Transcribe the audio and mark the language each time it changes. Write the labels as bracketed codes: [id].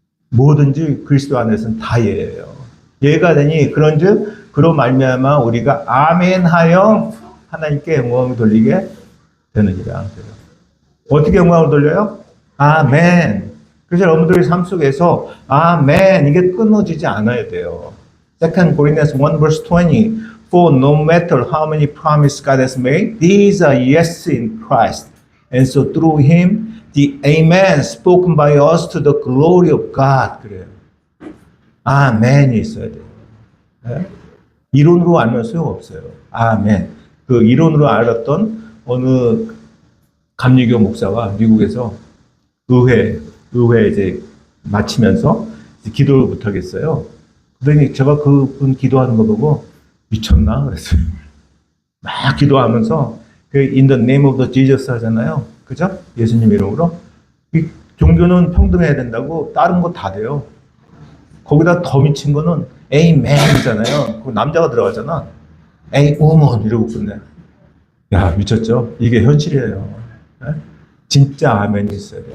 [ko] 뭐든지 그리스도 안에서는 다 예예요. 예가 되니 그런즉 그로 말미암아 우리가 아멘하여 하나님께 영광을 돌리게 되느니라. 어떻게 영광을 돌려요? 아멘. 그래서 여러분들의 삶 속에서 아멘 이게 끊어지지 않아야 돼요. [en] 2 Corinthians 1 verse 20 For no matter how many promises God has made, these are yes in Christ. And so through Him, the Amen spoken by us to the glory of God. [ko] 그래요. 아멘이 있어야 돼요. 네? 이론으로 알면 소용없어요. 아멘. 그 이론으로 알았던 어느 감리교 목사가 미국에서 의회 이제 마치면서 이제 기도를 못하겠어요. 그러더니 제가 그분 기도하는 거 보고 미쳤나? 그랬어요. 막 기도하면서 그 [en] In the name of the Jesus [ko] 하잖아요. 그죠? 예수님 이름으로. 이 종교는 평등해야 된다고 다른 거 다 돼요. 거기다 더 미친 거는 Amen이잖아요. 그 남자가 들어가잖아. Amen 이러고 끝내. 야 미쳤죠? 이게 현실이에요. 네? 진짜 아멘이 있어야 돼요.